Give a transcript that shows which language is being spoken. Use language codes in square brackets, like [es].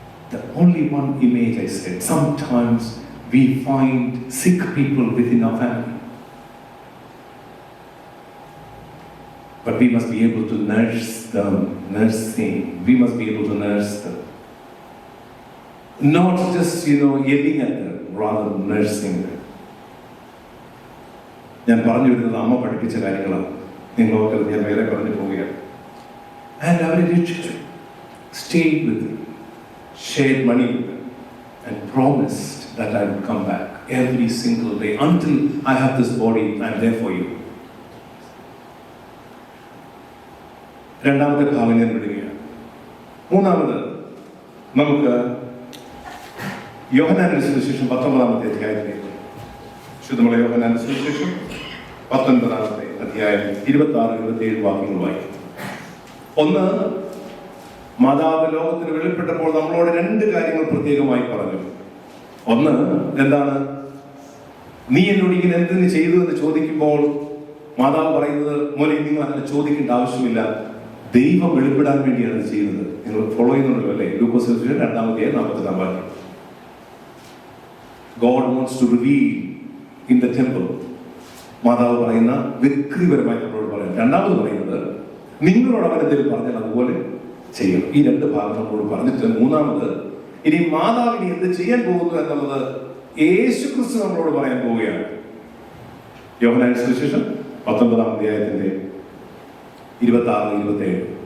[en] The only one image I said, sometimes we find sick people within our family. But we must be able to nurse them, nursing. We must be able to nurse them. Not just, yelling at them, rather nursing them. [ml] ഞാൻ പറഞ്ഞു വരുന്നത് അമ്മ പഠിപ്പിച്ച കാര്യങ്ങളാണ്. നിങ്ങളൊക്കെ ഞാൻ വേറെ പറഞ്ഞു പോവുകയാണ്. And അവരെ രക്ഷിച്ചു. [en] Stayed with them, shared money with them, and promised that I would come back every single day until I have this body. I'm there for you. [ml] രണ്ടാമത്തെ ഭാഗം ഞാൻ വിടുകയാണ്. മൂന്നാമത് നമുക്ക് യോഹന്നാന്റെ സുവിശേഷം 19-ാമത്തെ അധ്യായത്തിലേക്ക്. ശുദ്ധമുള്ള യോഹന്നാന്റെ സുവിശേഷം 19-ാമത്തെ അധ്യായം 26-27 വാക്യങ്ങൾ വായിക്കും. ഒന്ന്, മാതാവ് ലോകത്തിന് വെളിപ്പെട്ടപ്പോൾ നമ്മളോട് 2 കാര്യങ്ങൾ പ്രത്യേകമായി പറഞ്ഞു. ഒന്ന് എന്താണ്? നീ എന്നോട് ഇങ്ങനെ എന്തിന് ചെയ്തു എന്ന് ചോദിക്കുമ്പോൾ മാതാവ് പറയുന്നത്, മോനെ നിങ്ങൾ അങ്ങനെ ചോദിക്കേണ്ട ആവശ്യമില്ല, ദൈവം വെളിപ്പെടാൻ വേണ്ടിയാണ് ഇത് ചെയ്യുന്നത്. നിങ്ങൾ ഫോളോ ചെയ്യുന്നുണ്ടല്ലോ അല്ലേ? ലൂക്കോസ് 2:44 വാക്യം. [en] God wants to reveal in the temple. [ml] മാതാവ് പറയുന്ന വ്യക്തിപരമായി നമ്മളോട് പറയുന്നത്. രണ്ടാമത് പറയുന്നത്, നിങ്ങളോട് അവൻ എന്തെങ്കിലും പറഞ്ഞാൽ അതുപോലെ ചെയ്യണം. ഈ 2 ഭാഗം നമ്മളോട് പറഞ്ഞിട്ട്, മൂന്നാമത് ഇനി മാതാവിന് എന്ത് ചെയ്യാൻ പോകുന്നു എന്നുള്ളത് യേശു ക്രിസ്തു നമ്മളോട് പറയാൻ പോവുകയാണ്. യോഹന്നാന്റെ സുവിശേഷം 19-ാം അധ്യായത്തിന്റെ 26-27.